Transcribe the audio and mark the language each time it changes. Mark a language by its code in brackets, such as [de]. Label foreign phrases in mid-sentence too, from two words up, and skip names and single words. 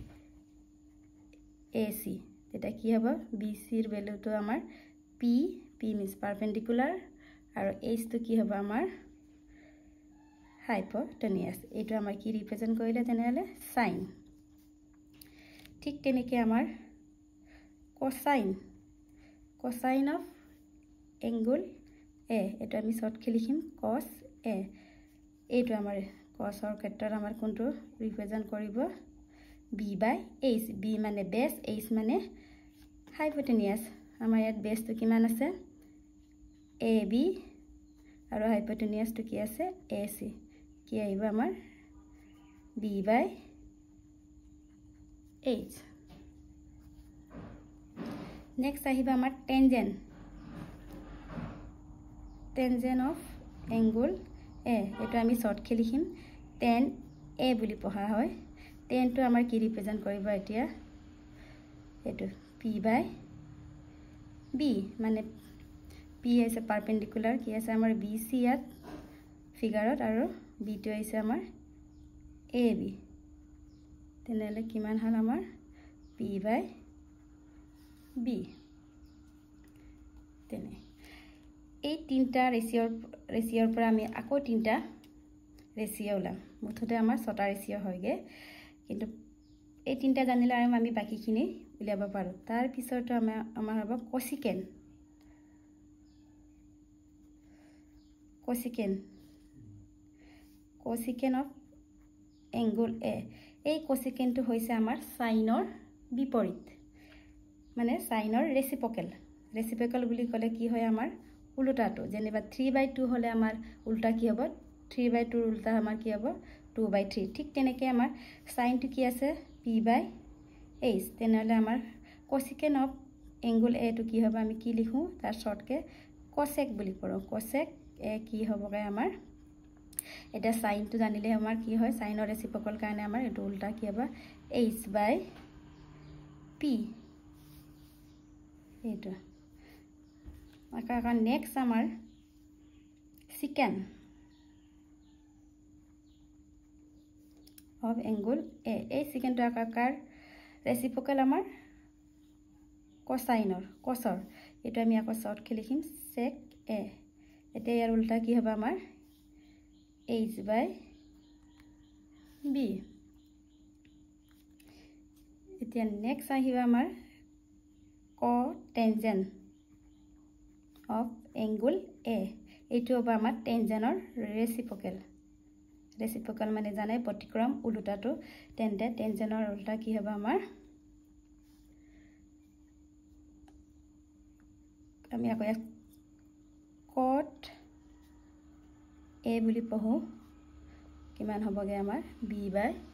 [as] AC এটা কি হ'ব BC ৰ ভ্যালুটো আমাৰ P [en] means perpendicular [as] আৰু H টো কি হ'ব আমাৰ হাইপোটেনিয়াস এইটো আমাৰ কি ৰিপ্ৰেজেন্ট কৰিলে তেনেহলে সাইন ঠিক তেনেকৈ আমাৰ [en] cosine of angle A [as] এটা আমি শর্টকে লিখিম cos A এইটো আমাৰ cosৰ ক্ষেত্ৰত আমাৰ কোনটো ৰিপ্ৰেজেন্ট কৰিব [en] B by H [as] B মানে বেস H মানে হাইপোটেনিয়াস আমাৰ ইয়াত বেসটো কিমান আছে AB আৰু হাইপোটেনিয়াসটো কি আছে AC কি আহিব আমাৰ [en] B by [as] H next আহিব আমাৰ [en] tangent of angle [as] A এটা আমি শর্টকে লিখিম tan A বুলি পঢ়া হয় tan টো আমাৰ কি ৰিপ্ৰেজেন্ট কৰিব এতিয়া এটো [en] P by B [as] মানে [en] P is a perpendicular [as] কি আছে আমাৰ BC ইয়াত ফিগাৰত আৰু B টো আছে আমাৰ AB তেনেহলে কিমান হল আমাৰ [en] P by B [as] তেনে এই তিনটা ৰেচিঅ'ৰ পৰা আমি আকৌ তিনটা ৰেচিঅ' ওলাম মুঠতে আমাৰ ছটা ৰেচিঅ' হয়গে কিন্তু এই তিনটা জানিলে আৰু আমি বাকিখিনি উলিয়াব পাৰো তাৰ পিছৰটো আমাৰ হ'ব [en] cosecant of angle A [as] এই cosecant টো হৈছে আমাৰ সাইনৰ বিপৰীত মানে সাইনৰ ৰেচিপ্ৰকেল বুলি ক'লে কি হয় আমাৰ উল্টাটো যেনিবা 3/2 হলে আমাৰ উল্টা কি হ'ব 3/2 ৰ উল্টা আমাৰ কি হ'ব 2/3 ঠিক তেনেকৈ আমাৰ সাইনটো কি আছে [en] P by [as] H তেনেহলে আমাৰ [en] cosecant of angle A [as] টো কি হ'ব আমি কি লিখো তাৰ শর্টকে cosec বুলি পঢ়ো cosec A কি হ'বগে আমাৰ এটা সাইনটো জানিলে আমাৰ কি হয় সাইনৰ ৰেচিপ্ৰকেল কাৰণে আমাৰ এটো উল্টা কি হ'ব [en] H by P [as] এইটো আকা নেক্সট আমাৰ [en] secant of angle A [as] এই secant টো আকাৰ ৰেচিপ্ৰকেল আমাৰ cosৰ এটো আমি আকৌ শর্টকে লিখিম sec A এটা ইয়াৰ উল্টা কি হ'ব আমাৰ [en] H by B [as] এতিয়া নেক্সট আহিব আমাৰ [en] cotangent of angle A [as] এইটো হ'ব আমাৰ টেনজেনৰ ৰেচিপ্ৰকেল মানে জানে প্ৰতিক্ৰম উল্টাটো তেন্তে টেনজেনৰ উল্টা কি হ'ব আমাৰ আমি আকৌ cot A বুলি পঢ়ো কিমান হ'বগে আমাৰ [en] B by